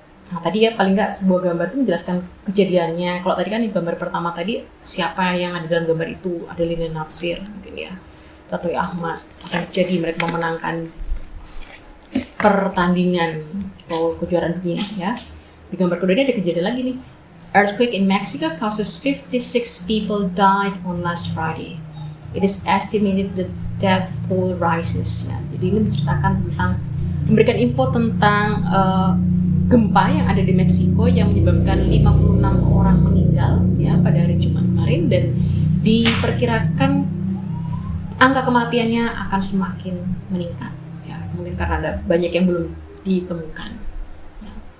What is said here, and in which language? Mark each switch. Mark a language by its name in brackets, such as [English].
[Indonesian] Nah, tadi ya paling nggak sebuah gambar itu menjelaskan kejadiannya. Kalau tadi kan di gambar pertama tadi siapa yang ada dalam gambar itu, ada Liliana Natsir mungkin ya, Tantowi Ahmad. Akan terjadi mereka memenangkan pertandingan atau kejuaraan dunia ya. Di gambar kedua ini ada kejadian lagi nih. [English] Earthquake in Mexico causes 56 people died on last Friday. It is estimated the death toll rises. [Indonesian] Ya. Jadi ini menceritakan tentang memberikan info tentang gempa yang ada di Meksiko yang menyebabkan 56 orang meninggal ya pada hari Jumat kemarin, dan diperkirakan angka kematiannya akan semakin meningkat ya, mungkin karena ada banyak yang belum ditemukan ya.